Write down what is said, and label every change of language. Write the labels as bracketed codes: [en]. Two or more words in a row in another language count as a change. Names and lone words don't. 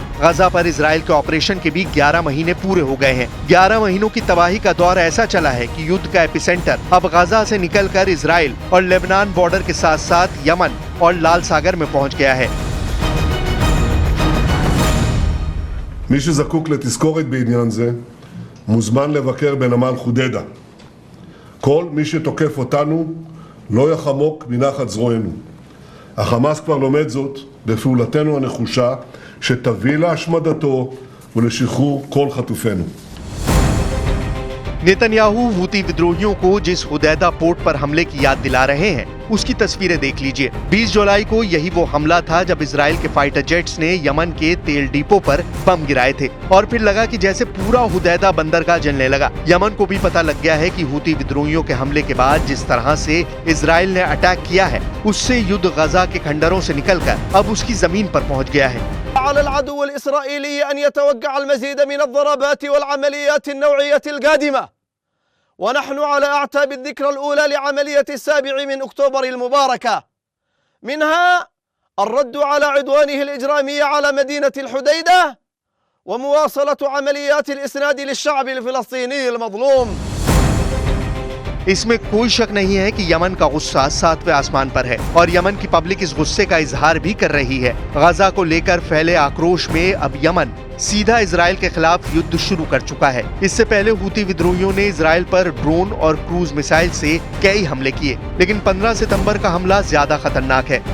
[hi] गाजा पर इजराइल के ऑपरेशन के भी 11 महीने पूरे हो गए हैं। 11 महीनों की तबाही का दौर ऐसा चला है कि युद्ध का एपिसेंटर अब गाजा से निकलकर इजराइल और लेबनान बॉर्डर के साथ साथ यमन और लाल सागर में पहुंच गया है। [he] מי שזקוק לתזכורת בעניין זה, מוזמן לבקר בנמל חודדה. כל מי שתוקף אותנו לא יחמוק מנחת זרוענו. החמאס כבר לומד זאת בפעולתנו הנחושה, שתביא להשמדתו ולשחרור כל חטופינו. [hi] नेतन्याहू हूती विद्रोहियों को जिस हुदैदा पोर्ट पर हमले की याद दिला रहे हैं, उसकी तस्वीरें देख लीजिए। 20 जुलाई को यही वो हमला था जब इजराइल के [en] fighter jets [hi] ने यमन के तेल डिपो पर बम गिराए थे और फिर लगा कि जैसे पूरा हुदैदा बंदरगाह जलने लगा। यमन को भी पता लग गया है कि हूती विद्रोहियों के हमले के बाद जिस तरह से इजराइल ने अटैक किया है, उससे युद्ध गजा के खंडरों से निकलकर अब उसकी जमीन पर पहुंच गया है। [ar] على العدو الإسرائيلي أن يتوقع المزيد من الضربات والعمليات النوعية القادمة، ونحن على أعتاب الذكرى الأولى لعملية 7 من أكتوبر المباركة، منها الرد على عدوانه الإجرامي على مدينة الحديدة ومواصلة عمليات الإسناد للشعب الفلسطيني المظلوم। [hi] इसमें कोई शक नहीं है कि यमन का गुस्सा 7वें आसमान पर है और यमन की पब्लिक इस गुस्से का इजहार भी कर रही है। गजा को लेकर फैले आक्रोश में अब यमन सीधा इजराइल के खिलाफ युद्ध शुरू कर चुका है। इससे पहले हूती विद्रोहियों ने इजराइल पर ड्रोन और [en] cruise missile [hi] से कई हमले किए, लेकिन 15 सितंबर का हमला ज्यादा खतरनाक है।